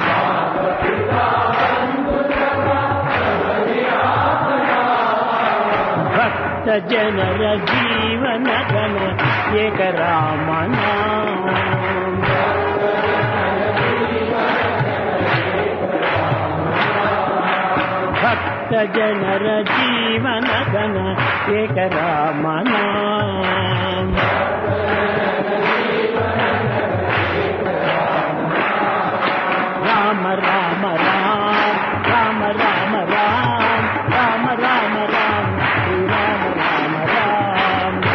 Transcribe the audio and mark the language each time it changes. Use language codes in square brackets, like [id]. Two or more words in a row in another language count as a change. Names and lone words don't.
[kn] ಭಕ್ತ ಜನರ ಜೀವನ ಗಣ ಏಕ ರಾಮ ನಾಮ. ಭಕ್ತ ಜನರ ಜೀವನ ಗಣ ಏಕ ರಾಮ ನಾಮ. [sa] రామ రామ రామ రామ రామ రామ రామ రామ రామ శ్రీ రామ రామ రామ.